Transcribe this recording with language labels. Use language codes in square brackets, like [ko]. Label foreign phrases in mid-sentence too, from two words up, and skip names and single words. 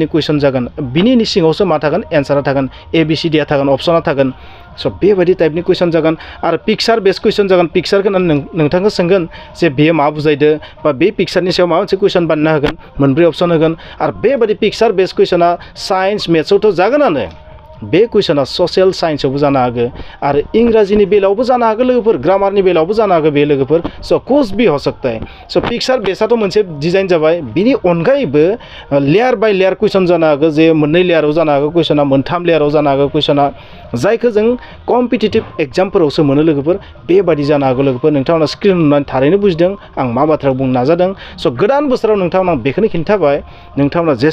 [brx] कुइसन जागोन बिनि सिङावसो मा थागोन एन्सारा थागोन ABCD थागोन अपसना थागोन स' बेबायदि टाइपनि कुइसन जागोन आरो [en] picture based question [brx] जागोन पिक्सारखौ नोंथांखौ सोंगोन जे बेयो मा बुजायदो बा बे पिक्सारनि सायाव माबा मोनसे कुइसन बानायना होगोन मोनब्रै अपसन होगोन आरो बेबायदि [en] picture based question [brx] साइन्स मेथ्सआवथ' जागोनानो बे कुइसना ससियेल साइन्सआवबो जानो हागौ आरो इंराजिनि बेलायावबो जानो हागौ लोगोफोर ग्रामारनि बेलायावबो जानो हागौ बे लोगोफोर स' [hi] कुछ भी हो सकता है [brx] स' पिक्सार बेसआथ' मोनसे डिजाइन जाबाय बिनि अनगायैबो लेयार बाय लेयार कुइसन जानो हागौ जे मोननै लेयाराव जानो हागौ कुइसना मोनथाम लेयाराव जानो हागौ कुइसना जायखौ जों कम्पिटिटिभ एग्जामफोरावसो मोनो लोगोफोर बेबायदि जानो हागौ लोगोफोर नोंथांमोना स्क्रिन नुनानै थारैनो बुजिदों आं मा बाथ्रा बुंनो नाजादों स' गोदान बोसोराव नोंथांमोना बेखौनो खिन्थाबाय नोंथांमोना